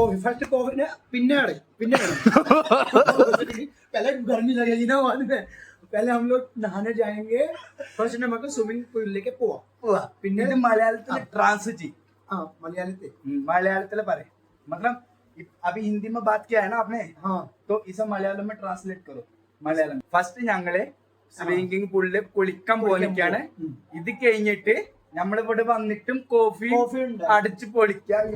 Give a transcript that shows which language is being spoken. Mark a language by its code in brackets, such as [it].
[ml] First coffee പിന്നെ [hi] पहले हम लोग नहाने जाएंगे. फर्स्ट ने मतलब स्विमिंग पूल लेके [ml] പോവാ. പിന്നെ ഇത് മലയാളത്തിൽ ट्रांसलेट ചെയ്യും. [hi] हाँ [ml] मलयालത്തിൽ പറ. [hi] मतलब अभी हिंदी में बात किया है ना आपने. हाँ तो इसे मलयालम में ट्रांसलेट करो. [ml] മലയാളം ഫസ്റ്റ് ഞങ്ങള് സ്വിമ്മിംഗ് പൂളിൽ കുളിക്കാൻ പോകാനൊക്കെയാണ്. ഇത് കഴിഞ്ഞിട്ട് നമ്മളിവിടെ വന്നിട്ടും കോഫി അടിച്ചു പൊളിക്കാം.